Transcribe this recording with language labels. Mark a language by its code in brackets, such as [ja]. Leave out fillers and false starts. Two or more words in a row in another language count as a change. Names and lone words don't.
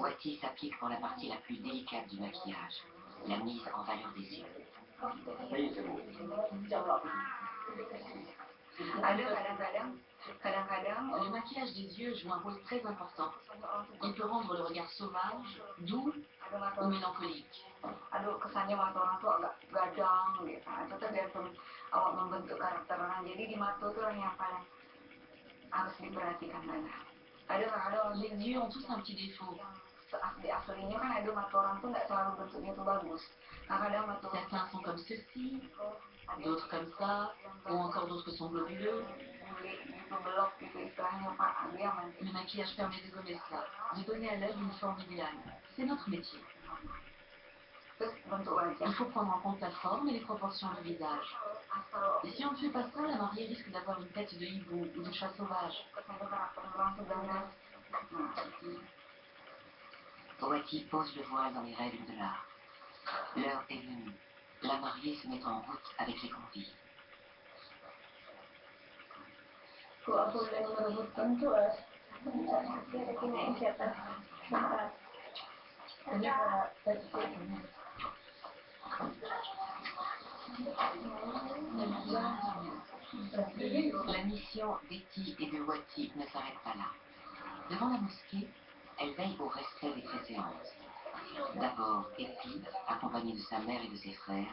[fr] Wati s'applique pour la partie la plus délicate du maquillage, la mise en valeur des yeux. Le maquillage des yeux joue un rôle très important. Il peut rendre le regard sauvage, doux ou mélancolique. [id] Kesannya mata orang tuh agak gadang gitu. Itu tuh dari awal membentuk karakter orang. Jadi di mata tuh yang paling harus diperhatikan banget. Ada [fr] Les yeux ont tous un petit défaut. [id] di aslinya kan ada mata orang tuh nggak selalu bentuknya tuh bagus. Kadang mata [fr] Certains sont comme ceci, d'autres comme ça, ou encore d'autres sont globuleux. [id] gitu belok gitu istilahnya Pak. Ada yang [fr] Le maquillage permet de gommer cela, de donner à l'œil une forme idéale. C'est notre métier. [id] terus bentuk wajah. [fr] Il faut prendre en compte la forme et les proportions du visage. Et si on ne fait pas ça, la mariée risque d'avoir une tête de hibou ou de chat sauvage. [id] Kesannya karakter orang sebenarnya. [fr] Wati pose le voile dans les règles de l'art. L'heure est venue. La mariée se met en route avec les convives. [id] Aku boleh merebutkan tuh ini siapa? Bentar. Ini [fr] La mission d'Eti et de Wati ne s'arrête pas là. Devant la mosquée, elle veille au respect des préséances. D'abord Epi, accompagnée de sa mère et de ses frères.